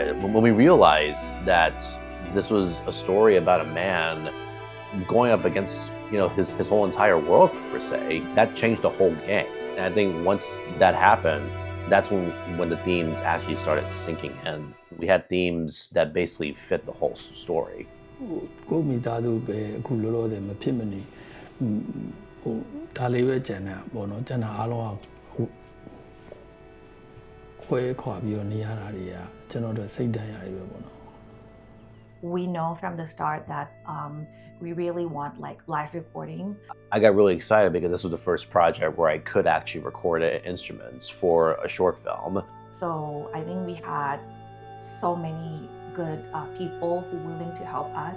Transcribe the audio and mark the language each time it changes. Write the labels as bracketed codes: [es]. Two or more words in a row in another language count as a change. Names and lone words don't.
[en] When we realized that this was a story about a man going up against his whole entire world, per se, that changed the whole game. And I think once that happened, that's when the themes actually started sinking in. We had themes that basically fit the whole story. [my] ကိုမိသားစုပဲအခုလောလောဆယ်မဖြစ်မနေဒါလေးပဲကြံတာပေါ့နော်ကြံတာအားလုံးကခွဲခွာပြီးတော့နေရတာတွေကကျွန်တော်တို့စိတ်ဓာတ်ရတယ်ပဲပေါ့နော် [en] We know from the start that we really want like live recording. I got really excited because this was the first project where I could actually record instruments for a short film. So I think we had so many good people who were willing to help us.